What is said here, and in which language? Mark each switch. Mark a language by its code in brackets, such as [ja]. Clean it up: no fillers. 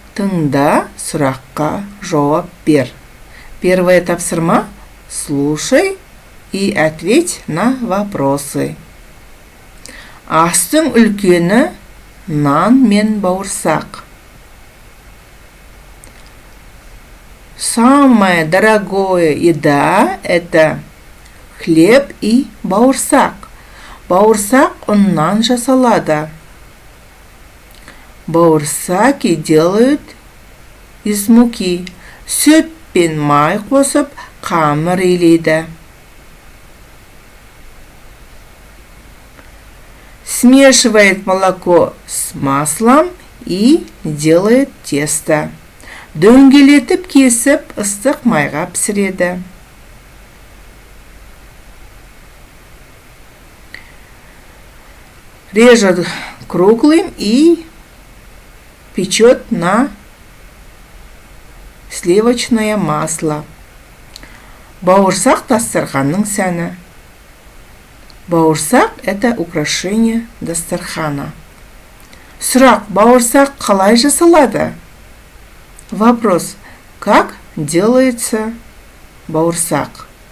[kk] Тыңда, сұраққа жауап бер. [ru] Первое тапсырма. Слушай и ответь на вопросы. [kk] Астың үлкені нан мен бауырсақ. [ru] Самое дорогое еда – это хлеб и бауырсақ. [kk] Бауырсақ ұннан жасалады. [ru] Бауырсаки делают из муки. [kk] Сүт пен май қосып, қамыр илейді. [ru] Смешивает молоко с маслом и делает тесто. [kk] Дөңгелетіп кесіп, ыстық майға пісіреді. [ru] Режет круглым и печет на сливочное масло. [kk] Бауырсақ дастарханның сәні. [ru] Бауырсақ – это украшение дастархана. [kk] Сұрақ: бауырсақ қалай жасалады? [ru] Вопрос: как делается бауырсақ?